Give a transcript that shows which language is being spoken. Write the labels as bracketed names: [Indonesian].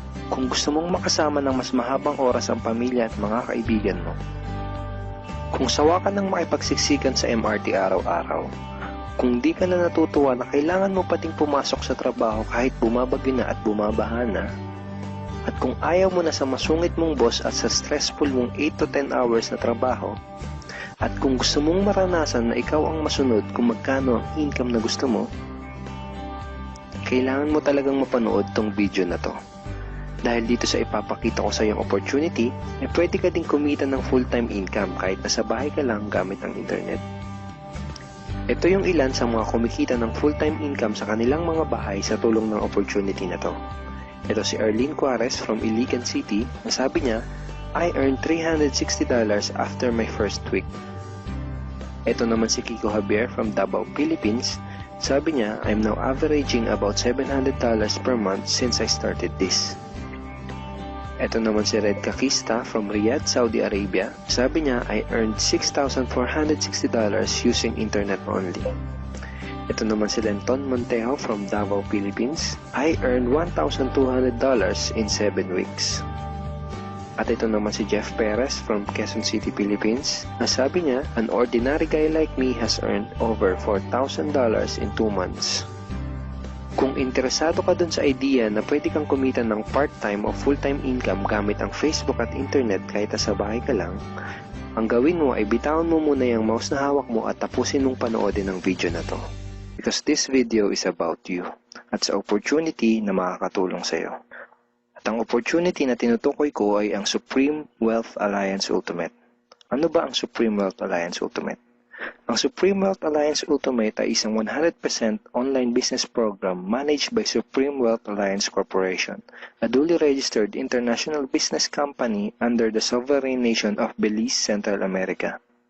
[Filipino] Kung gusto mong makasama ng mas mahabang oras ang pamilya at mga kaibigan mo, kung sawa ka ng makipagsiksikan sa MRT araw-araw, kung di ka na natutuwa na kailangan mo pating pumasok sa trabaho kahit bumabagyo na at bumabaha na, at kung ayaw mo na sa masungit mong boss at sa stressful mong 8 to 10 hours na trabaho, at kung gusto mong maranasan na ikaw ang masunod kung magkano ang income na gusto mo, kailangan mo talagang mapanood tong video na to. Dahil dito sa ipapakita ko sa iyong opportunity, pwede ka din kumita ng full-time income kahit nasa bahay ka lang gamit ang internet. Ito yung ilan sa mga kumikita ng full-time income sa kanilang mga bahay sa tulong ng opportunity na to. Ito si Arlene Juarez from Iligan City, na sabi niya, [English] I earned $360 after my first week. [Filipino] Ito naman si Kiko Javier from Davao, Philippines. Sabi niya, [English] I'm now averaging about $700 per month since I started this. [Filipino] Ito naman si Red Kakista from Riyadh, Saudi Arabia. Sabi niya, [English] I earned $6,460 using internet only. [Filipino] Ito naman si Lenton Montejo from Davao, Philippines. [English] I earned $1,200 in 7 weeks. [Filipino] At ito naman si Jeff Perez from Quezon City, Philippines. Sabi niya, [English] an ordinary guy like me has earned over $4,000 in 2 months. [Filipino] Kung interesado ka dun sa idea na pwede kang kumita ng part-time o full-time income gamit ang Facebook at internet kahit sa bahay ka lang, ang gawin mo ay bitawan mo muna yung mouse na hawak mo at tapusin mong panoodin ang video na to. [English] Because this video is about you [Filipino] at sa opportunity na makakatulong sa iyo. At ang opportunity na tinutukoy ko ay ang Supreme Wealth Alliance Ultimate. Ano ba ang Supreme Wealth Alliance Ultimate? Ang Supreme Wealth Alliance Ultimate ay isang [English] 100% online business program managed by Supreme Wealth Alliance Corporation, a duly registered international business company under the sovereign nation of Belize, Central America.